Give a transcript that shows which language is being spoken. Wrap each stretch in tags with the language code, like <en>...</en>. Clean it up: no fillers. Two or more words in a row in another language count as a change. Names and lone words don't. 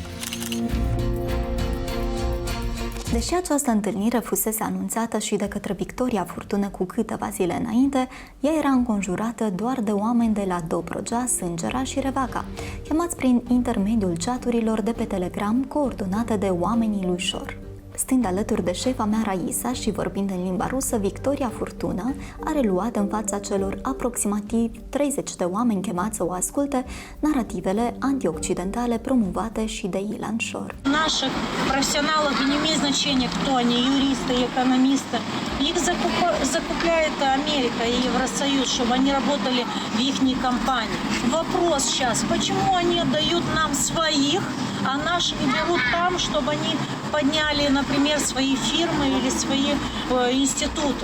<ro>Deși această întâlnire fusese anunțată și de către Victoria Furtună cu câteva zile înainte, ea era înconjurată doar de oameni de la Dobrogea, Sângera și Revaca, chemați prin intermediul chaturilor de pe Telegram coordonate de oamenii lui Shor. Stând alături de șefa mea Raisa și vorbind în limba rusă, Victoria Furtună a reluat în fața celor aproximativ 30 de oameni chemați să o asculte narrativele antioccidentale promovate și de Ilan Shor.</ro> <ru>Наших профессионалов не имеет значения, кто они, юристы, экономисты. Их закупляет Америка и Евросоюз, чтобы они работали в их компании. Вопрос сейчас, почему они отдают нам своих, а наши не берут там, чтобы они подняли, например, свои фирмы или свои институты.</ru>